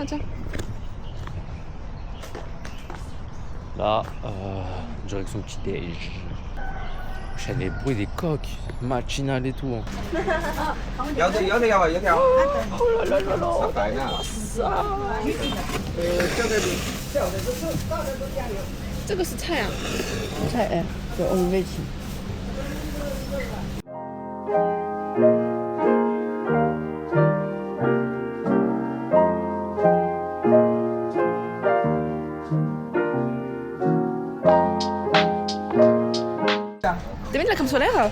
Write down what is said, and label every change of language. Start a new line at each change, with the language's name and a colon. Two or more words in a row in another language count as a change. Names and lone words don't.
French: Tiens. Là, direction petit déj. J'ai les bruits des coques, machinales et tout. Hein. Oh là là là là. Ça.
Chinese: 这个是菜啊？菜哎，对，我们一起。
French: T'as mis de la crème solaire?